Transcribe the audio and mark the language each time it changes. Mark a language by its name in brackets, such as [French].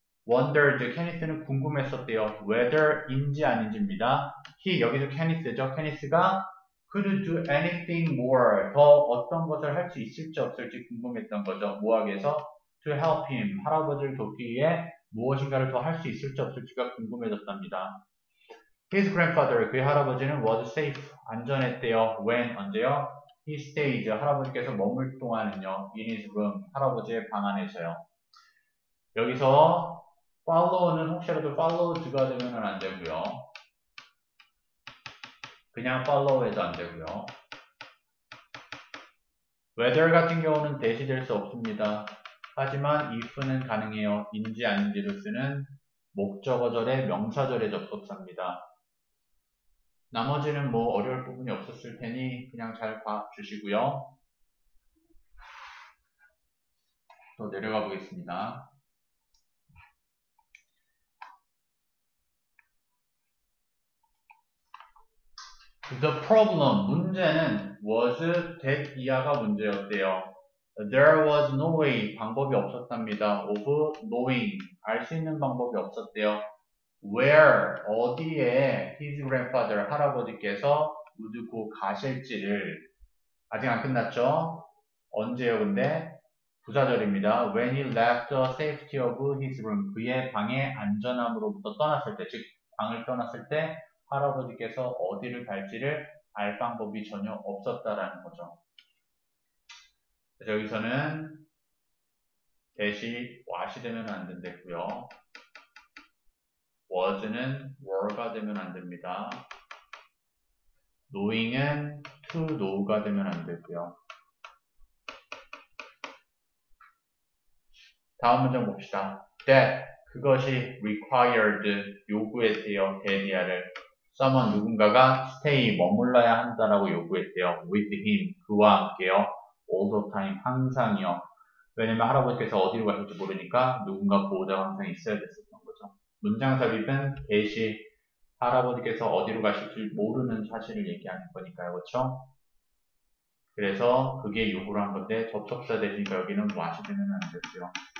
[Korean] wondered, Kenneth는 궁금했었대요. whether인지 아닌지입니다. 여기서 Kenneth죠. Kenneth가 [English] could do anything more, [Korean] 더 어떤 것을 할 수 있을지 없을지 궁금했던 거죠. 뭐 하기 위해서? [English] to help him, [Korean] 할아버지를 돕기 위해 무엇인가를 더 할 수 있을지 없을지가 궁금해졌답니다. [English] His grandfather, [Korean] 그의 할아버지는 [English] was safe, [Korean] 안전했대요. when, 언제요? [English] He stayed, [Korean] 할아버지께서 머물 동안은요. [English] in his room, [Korean] 할아버지의 방 안에서요. 여기서 follow는 혹시라도 followed가 되면 안 되고요. 그냥 follow 해도 안 되고요. whether 같은 경우는 대시될 수 없습니다. 하지만 if는 가능해요. 인지 아닌지를 쓰는 목적어절의 명사절의 접속사입니다. 나머지는 뭐 어려울 부분이 없었을 테니 그냥 잘 봐주시고요. 또 내려가 보겠습니다. [English] The problem, [Korean] 문제는 [English] was that [Korean] 이하가 문제였대요. [English] There was no way, [Korean] 방법이 없었답니다. [English] of knowing, [Korean] 알 수 있는 방법이 없었대요. Where, 어디에 [English] his grandfather, [Korean] 할아버지께서 [English] would go [Korean] 가실지를 아직 안 끝났죠? 언제요 근데? 부사절입니다. [English] When he left the safety of his room, [Korean] 그의 방의 안전함으로부터 떠났을 때, 즉 방을 떠났을 때 할아버지께서 어디를 갈지를 알 방법이 전혀 없었다라는 거죠. 그래서 여기서는 대시 what이 되면 안 된다고요. was는 were가 되면 안 됩니다. knowing은 to know가 되면 안 되고요. 다음 문장 봅시다. that 그것이 required 요구했대요. 대디아를 someone 누군가가 stay 머물러야 한다라고 요구했대요. [English] with him [Korean] 그와 함께요. [English] all the time [Korean] 항상이요. 왜냐면 할아버지께서 어디로 가실지 모르니까 누군가 보호자가 항상 있어야 됐었던 거죠. 문장 삽입은 대시 할아버지께서 어디로 가실지 모르는 사실을 얘기하는 거니까요. 그렇죠? 그래서 그게 요구를 한 건데 접속사 대신니까 여기는 what이 되면 안 되고요.